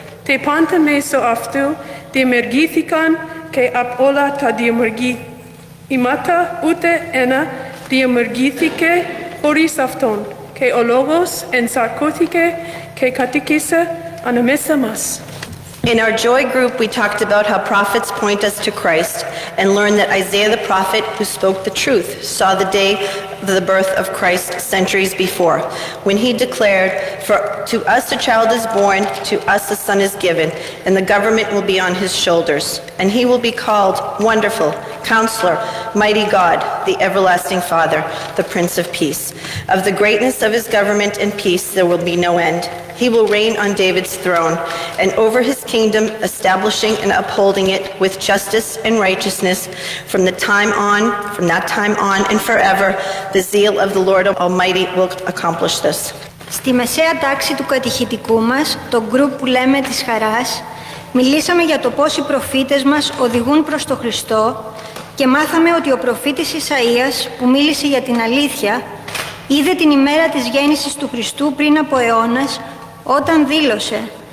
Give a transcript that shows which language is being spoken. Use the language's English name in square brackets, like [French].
[Greek] Και πάντα μέσω αυτού δημιουργήθηκαν και από όλα τα δημιουργήματα ούτε ένα δημιουργήθηκε χωρίς αυτόν. Και ο Λόγος ενσαρκώθηκε και κατοίκησε ανάμεσα μας. [English] In our joy group, we talked about how prophets point us to Christ and learned that Isaiah the prophet, who spoke the truth, saw the day of the birth of Christ centuries before, when he declared, "For to us a child is born, to us a son is given, and the government will be on his shoulders, and he will be called Wonderful, Counselor, Mighty God, the Everlasting Father, the Prince of Peace. Of the greatness of his government and peace there will be no end. He will reign on David's throne and over his kingdom, establishing and upholding it with justice and righteousness from that time on and forever. The zeal of the Lord Almighty will accomplish this. [Greek] Στη μεσαία τάξη του κατηχητικού μας, το γκρουπ που λέμε της Χαράς, μιλήσαμε για το πώς οι προφήτες μας οδηγούν προς τον Χριστό και μάθαμε ότι ο προφήτης Ισαΐας που μίλησε για την αλήθεια είδε την ημέρα της γέννησης του Χριστού πριν από αιώνας όταν δήλωσε